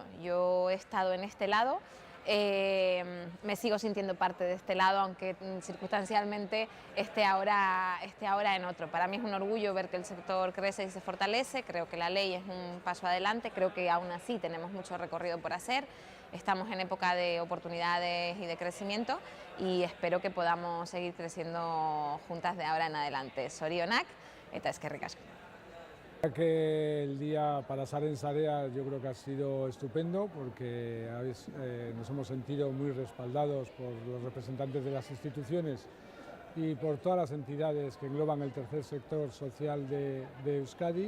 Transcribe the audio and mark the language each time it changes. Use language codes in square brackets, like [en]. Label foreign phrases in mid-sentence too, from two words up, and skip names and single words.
[es] Yo he estado en este lado, me sigo sintiendo parte de este lado, aunque circunstancialmente esté ahora en otro. Para mí es un orgullo ver que el sector crece y se fortalece, creo que la ley es un paso adelante, creo que aún así tenemos mucho recorrido por hacer. Estamos en época de oportunidades y de crecimiento y espero que podamos seguir creciendo juntas de ahora en adelante. [eu] Zorionak eta eskerrik asko. [es] Que el día para Sarea en Sarea yo creo que ha sido estupendo porque nos hemos sentido muy respaldados por los representantes de las instituciones y por todas las entidades que engloban el tercer sector social de Euskadi.